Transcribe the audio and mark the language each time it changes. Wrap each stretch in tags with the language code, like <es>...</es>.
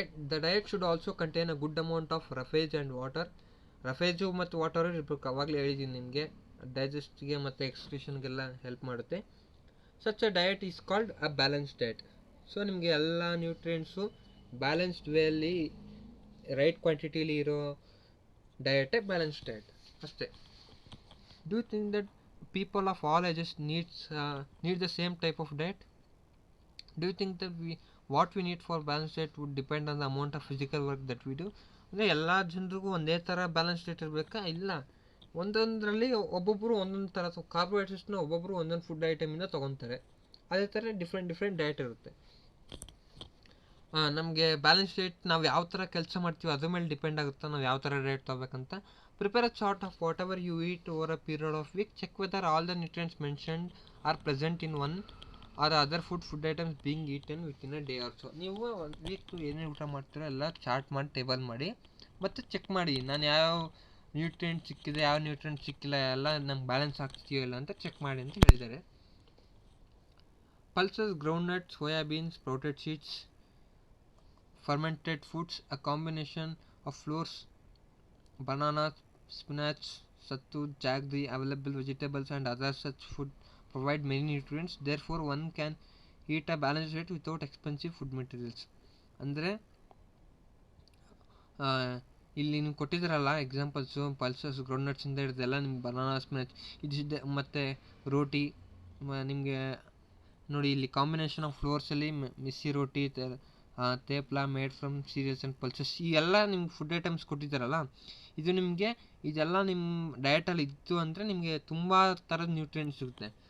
<en>The diet should also contain a good amount of roughage and water.</en> <kn>ರಫೇಜು ಮತ್ತು water ಇರಬೇಕು, ಅವಾಗಲೇ ಹೇಳಿದ್ದೀನಿ ನಿಮಗೆ. ಡೈಜೆಸ್ಟ್ಗೆ ಮತ್ತು ಎಕ್ಸ್ಕ್ರೀಷನ್ಗೆಲ್ಲ ಹೆಲ್ಪ್ ಮಾಡುತ್ತೆ.</kn> <en>Such a diet is called a balance diet.</en> <kn>So ನಿಮಗೆ ಎಲ್ಲ ನ್ಯೂಟ್ರಿಯೆಂಟ್ಸು ಬ್ಯಾಲೆನ್ಸ್ಡ್ ವೇಯಲ್ಲಿ ರೈಟ್ ಕ್ವಾಂಟಿಟಿಲಿ ಇರೋ ಡಯಟೇ ಬ್ಯಾಲೆನ್ಸ್ ಡಯಟ್ ಅಷ್ಟೇ.</kn> <en>Do you think that people of all ages need the same type of diet? Do you think that what we need for balanced diet would depend on the amount of physical work that we do?</en> <kn>ಅಂದರೆ ಎಲ್ಲ ಜನರಿಗೂ ಒಂದೇ ಥರ balance diet ಇರಬೇಕಾ? ಇಲ್ಲ, ಒಂದೊಂದರಲ್ಲಿ ಒಬ್ಬೊಬ್ಬರು ಒಂದೊಂದು ಥರ ಕಾರ್ಬೋಹೈಡ್ರೇಟ್ಸ್ನ ಒಬ್ಬೊಬ್ಬರು ಒಂದೊಂದು ಫುಡ್ ಐಟಮಿಂದ ತೊಗೊತಾರೆ. ಅದೇ ಥರ ಡಿಫ್ರೆಂಟ್ ಡಯಟ್ ಇರುತ್ತೆ. ನಮಗೆ ಬ್ಯಾಲೆನ್ಸ್ ಡಯಟ್ ನಾವು ಯಾವ ಥರ ಕೆಲಸ ಮಾಡ್ತೀವಿ ಅದ್ರ ಮೇಲೆ ಡಿಪೆಂಡ್ ಆಗುತ್ತೆ ನಾವು ಯಾವ ಥರ diet ತೊಗೋಬೇಕಂತ.</kn> <en>Prepare a chart of whatever you eat over a period of week. Check whether all the nutrients mentioned are present in one or other food items being eaten within a day or so.</en> <kn>ನೀವು ಒಂದು weak ಏನೇನು ಊಟ ಮಾಡ್ತೀರೋ ಎಲ್ಲ chart ಮಾಡಿ table ಮಾಡಿ ಮತ್ತು check ಮಾಡಿ ನಾನು ಯಾವ ನ್ಯೂಟ್ರಿಯೆಂಟ್ ಸಿಕ್ಕಿದೆ ಯಾವ ನ್ಯೂಟ್ರಿಯೆಂಟ್ ಸಿಕ್ಕಿಲ್ಲ ಎಲ್ಲ ನಂಗೆ ಬ್ಯಾಲೆನ್ಸ್ ಆಗ್ತಿದೆಯೋ ಇಲ್ಲ ಅಂತ ಚೆಕ್ ಮಾಡಿ ಅಂತ ಹೇಳಿದ್ದಾರೆ.</kn> <en>Pulses, groundnuts, soybeans, sprouted seeds, fermented foods, a combination of flours, bananas, spinach, sattu, jaggery, available vegetables and other such food provide many nutrients. Therefore one can eat a balanced diet without expensive food materials.</en> <kn>ಅಂದರೆ ಇಲ್ಲಿ ನೀವು ಕೊಟ್ಟಿದ್ದೀರಲ್ಲ examples, pulses, ಗ್ರೌಂಡ್ನಟ್ಸಿಂದ ಹಿಡಿದೆಲ್ಲ ನಿಮ್ಗೆ banana, spinach ಇದಿದೆ ಮತ್ತು ರೋಟಿ ನಿಮಗೆ ನೋಡಿ ಇಲ್ಲಿ combination of ಫ್ಲೋರ್ಸಲ್ಲಿ ಮಿಸ್ಸಿ roti,</kn> <en>thepla made from cereals and pulses,</en> <kn>ಈ ಎಲ್ಲ ನಿಮ್ಗೆ ಫುಡ್ ಐಟಮ್ಸ್ ಕೊಟ್ಟಿದ್ದಾರಲ್ಲ ಇದು ನಿಮಗೆ ಇದೆಲ್ಲ ನಿಮ್ಮ ಡಯಟಲ್ಲಿ ಇತ್ತು ಅಂದರೆ ನಿಮಗೆ ತುಂಬ ಥರದ ನ್ಯೂಟ್ರಿಯೆಂಟ್ಸ್ ಸಿಗುತ್ತೆ.</kn>